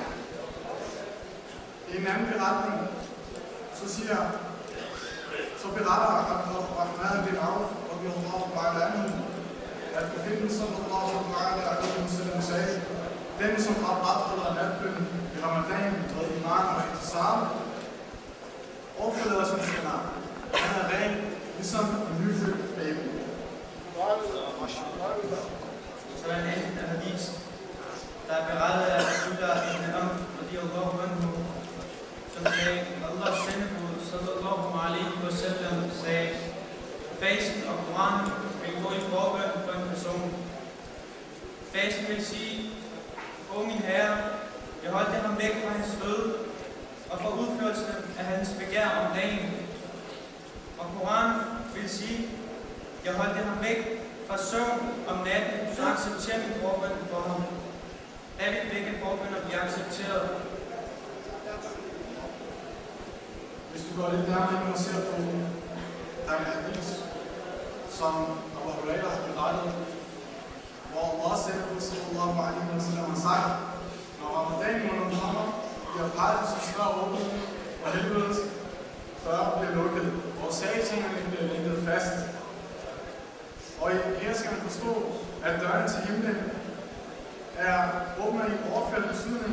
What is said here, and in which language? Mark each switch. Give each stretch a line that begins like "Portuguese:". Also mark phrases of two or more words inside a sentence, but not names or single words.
Danish: I en anden beretning, så beretter Rahman bin Auf at profeten
Arabic: صلى الله عليه وسلم
Danish: sagde, den som opretholder natbønnen i Ramadan med iman og ihtisab, overforlader sin synder. Han er ren, ligesom en nyfødt baby. Så er en anden hadith, der er berettet af Abdullah ibn Amr
Arabic: رضي الله عنه,
Danish: som sagde, Allahs sendebud
Arabic: صلى الله عليه وسلم
Danish: sagde, fasten og Koranen vil gå i forbøn for en person. Fasten vil sige, O min Herre, jeg holdte ham væk fra hans føde og fra udførelsen af hans begær om dagen. Og Koranen vil sige, jeg holdte ham væk fra søvn om natten, så accepterer min forbøn for ham. Da vil begge forbønder blive accepteret. Hvis du går lidt nærmere og ser på der er en hadith, som Abu Hurairah har berettet, hvor Allah sendebud
Arabic: صلى الله عليه وسلم
Danish: har sagt, når Ramadan måneden kommer, bliver paradisets dør åbnet, og helvedes dør bliver lukket, og satanerne bliver lænket fast. Og her skal man forstå, at døren til himlen er åbnet i overført betydning.